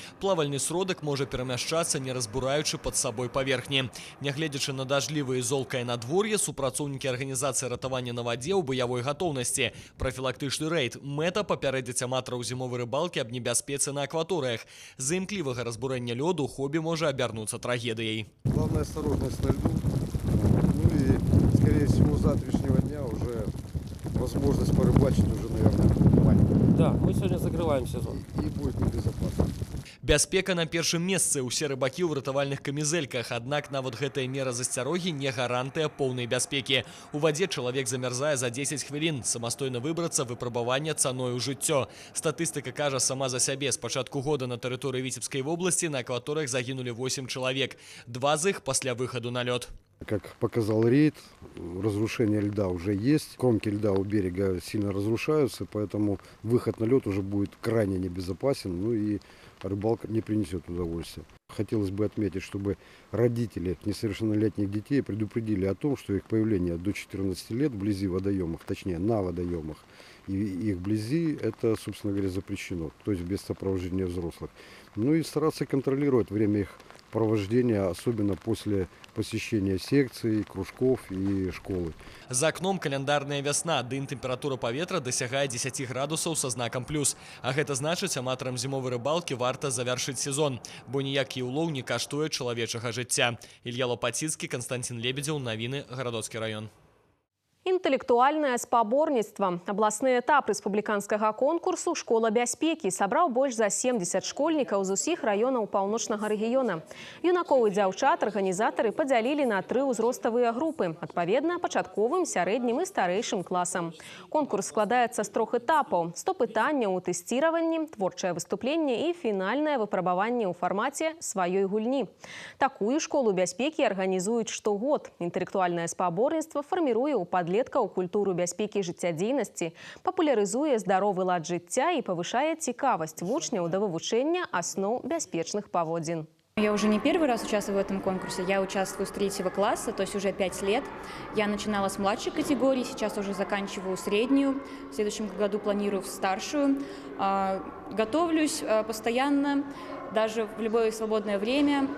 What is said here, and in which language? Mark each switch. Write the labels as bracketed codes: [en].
[be] Плавальны сродак можа перамяшчацца, не разбураючы пад сабой паверхні. Нягледзячы на дажджлівае і золкае надвор'е, супрацоўнікі арганізацыі ратавання на вадзе ў баявой гатоўнасці. Прафілактычны рэйд. Мэта папярэдзіць аматараў зімовай рыбалкі аб небяспецы на акваторыях. З-за імклівага разбурэння лёду хобі можа абярнуцца трагедыяй. [ru] Главная осторожность на льду. Ну и, скорее всего, с завтрашнего дня уже возможность порыбачить уже, наверное, маленькая. Да, мы сегодня закрываем сезон. И будет небезопасно. [be] Бяспека на першым месцы. Усе рыбакі ў ратавальных камізэльках. Аднак нават гэтая мера засцярогі не гарантыя поўнай бяспекі. У вадзе чалавек замярзае за 10 хвілін. Самастойна выбрацца выпрабавання цаною жыццё. Статыстыка кажа сама за сябе. З пачатку года на тэрыторыі Віцебскай вобласці на акваторыях загінулі 8 чалавек. 2 з іх пасля выхаду на лёд. [ru] Как показал рейд, разрушение льда уже есть. Кромки льда у берега сильно разрушаются, поэтому выход на лед уже будет крайне небезопасен. Ну и рыбалка не принесет удовольствия. Хотелось бы отметить, чтобы родители несовершеннолетних детей предупредили о том, что их появление до 14 лет вблизи водоемов, точнее на водоемах, и их вблизи, это, собственно говоря, запрещено, то есть без сопровождения взрослых. Ну и стараться контролировать время их провождения, особенно после посещения секций, кружков и школы. За окном календарная [be] вясна, дым тэмпература паветра дасягае 10 градусаў са знакам плюс. А гэта значыць, аматарам зімовай рыбалкі варта завяршыць сезон, бо ніякі ўлоў не каштуе чалавечага жыцця. Ілья Лопатинский, Константин Лебедев, навіны, Гарадоцкі район. Інтэлектуальнае спаборніцтва. Абласны этап рэспубліканскага конкурсу «Школа бяспекі» сабраў больш за 70 школьнікаў з усіх раёнаў паўночнага рэгіёна. Юнакоў і дзяўчат арганізатары падзялілі на 3 узроставыя групы, адпаведна пачатковым, сярэднім і старэйшым класам. Конкурс складаецца з 3 этапаў: 100 пытанняў у тэсціраванні, творчае выступленне і фінальнае выпрабаванне ў фармаце сваёй гульні. Такую школу бяспекі арганізуюць штогод. Інтэлектуальнае спаборніцтва фарміруе ў падлеткаў культуру бяспекі жыццядзейнасці, папулярызуе здаровы лад жыцця і павышае цікавасць вучняў да вывучэння асноў бяспечных паводзін. [ru] Я уже не первый раз участвую в этом конкурсе, я участвую с 3 класса, то есть уже 5 лет. Я начинала с младшей категории, сейчас уже заканчиваю среднюю, в следующем году планирую в старшую. Готовлюсь постоянно, даже в любое свободное время.